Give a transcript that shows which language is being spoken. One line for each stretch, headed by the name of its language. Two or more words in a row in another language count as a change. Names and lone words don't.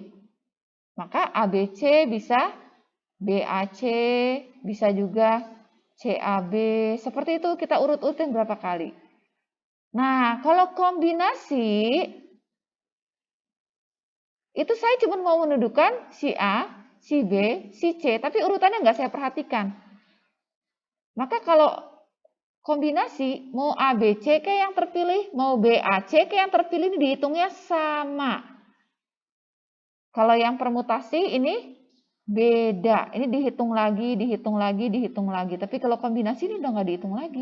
Indonesian: Maka ABC bisa BAC, bisa juga CAB. Seperti itu kita urut-urutin berapa kali. Nah, kalau kombinasi, itu saya cuma mau mendudukan si A, si B, si C, tapi urutannya nggak saya perhatikan. Maka kalau kombinasi, mau ABC ke yang terpilih, mau BAC ke yang terpilih, ini dihitungnya sama. Kalau yang permutasi ini beda. Ini dihitung lagi, dihitung lagi, dihitung lagi. Tapi kalau kombinasi ini udah nggak dihitung lagi.